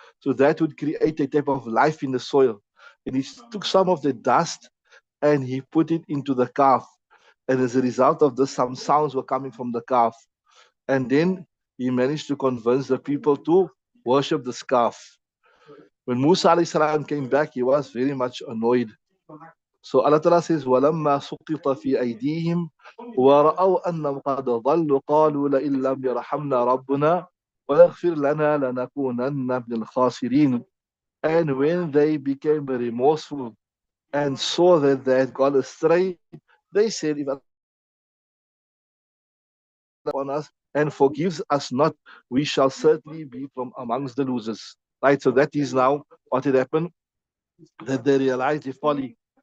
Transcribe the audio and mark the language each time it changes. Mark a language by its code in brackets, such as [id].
[en] So that would create a type of life in the soil. And he took some of the dust and he put it into the calf. And as a result of this, some sounds were coming from the calf. And then he managed to convince the people to worship the calf. When Musa alayhi salam came back, he was very much annoyed. [ar] So Allah Ta'ala says, وَلَمَّا سُقِطَ فِي أَيْدِيهِمْ وَرَأَوْا أَنَّهُمْ قَدْ ضَلُّوا قَالُوا لَئِن لَّمْ يَرْحَمْنَا رَبُّنَا وَيَغْفِرْ لَنَا لَنَكُونَنَّ مِنَ الْخَاسِرِينَ. [en] And when they became remorseful and saw that they had gone astray, they said, if Allah on us and forgives us not, we shall certainly be from amongst the losers. Right? So that is now what had happened, that they realized their folly.